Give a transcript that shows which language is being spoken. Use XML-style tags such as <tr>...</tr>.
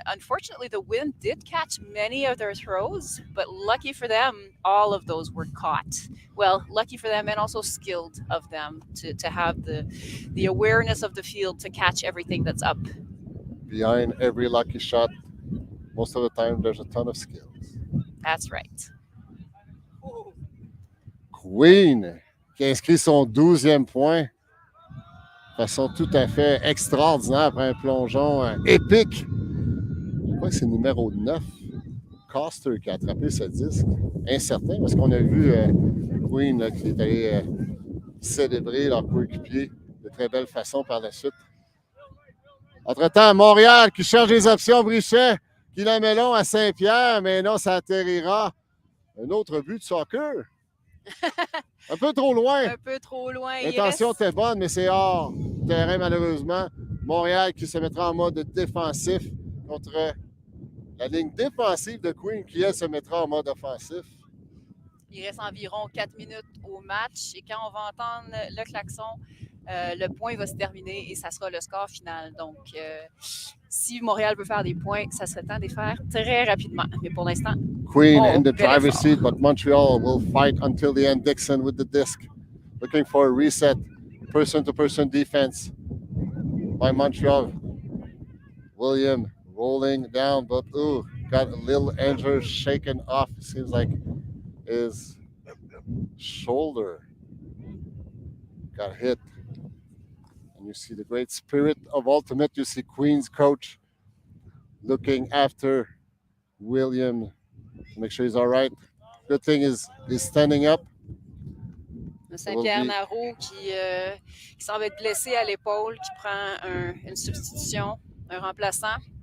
<en>Unfortunately, the wind did catch many of their throws, but lucky for them, all of those were caught. Well, lucky for them and also skilled of them to have the awareness of the field to catch everything that's up. Behind every lucky shot, most of the time, there's a ton of skills. That's right.</en> <fr>Queen, qui inscrit son 12e point de façon tout à fait extraordinaire après un plongeon épique. Je crois que c'est le numéro 9, Coster, qui a attrapé ce disque. Incertain, parce qu'on a vu Queen là, qui est allé célébrer leur coéquipier de très belle façon par la suite. Entre-temps, Montréal qui cherche des options, Brichet qui la met long à Saint-Pierre, mais non, ça atterrira. Un autre but de soccer. Un peu trop loin. Un peu trop loin. L'intention était bonne, mais c'est hors terrain, malheureusement. Montréal qui se mettra en mode défensif contre la ligne défensive de Queen qui, elle, se mettra en mode offensif. Il reste environ 4 minutes au match et quand on va entendre le klaxon, le point va se terminer et ça sera le score final. Donc, si Montréal veut faire des points, ça serait temps de les faire très rapidement. Mais pour l'instant,</fr> <en>Queen in the driver's seat, but Montreal will fight until the end. Dixon with the disc, looking for a reset. Person-to-person defense by Montreal. William rolling down, but got a little injured, shaken off. It seems like his shoulder got hit. And you see the great spirit of Ultimate. You see Queen's coach looking after William to make sure he's all right. Good thing is he's standing up.</en> <fr>Saint-Pierre-Narot qui semble être blessé à l'épaule, qui prend une substitution, un remplaçant.</fr>